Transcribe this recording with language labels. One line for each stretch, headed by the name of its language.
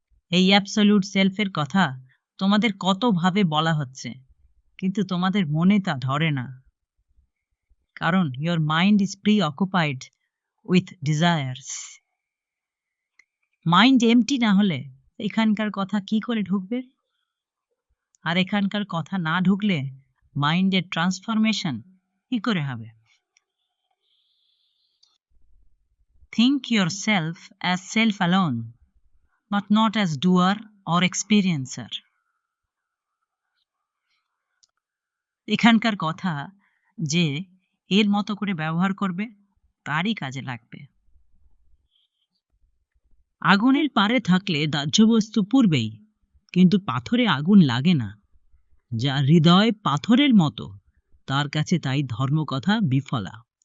Bangla: এই অ্যাবসলিউট সেলফের কথা তোমাদের কত ভাবে বলা হচ্ছে, কিন্তু তোমাদের মনে তা ধরে না, কারণ
English: Your mind is preoccupied with desires.
Bangla: Mind MT না হলে এখানকার কথা কি করে ঢুকবে? আর এখানকার কথা না ঢুকলে মাইন্ডের ট্রান্সফরমেশন কি করে হবে?
English: Think yourself as self alone, but not as doer or experiencer.
Bangla: এখানকার কথা যে এর মতো করে ব্যবহার করবে, তারই কাজে লাগবে। আগুনের পারে থাকলে দাহ্য বস্তু পুড়বেই, কিন্তু পাথরে আগুন লাগে না। যার হৃদয় পাথরের মতো, তার কাছে তাই ধর্মকথা বিফলা।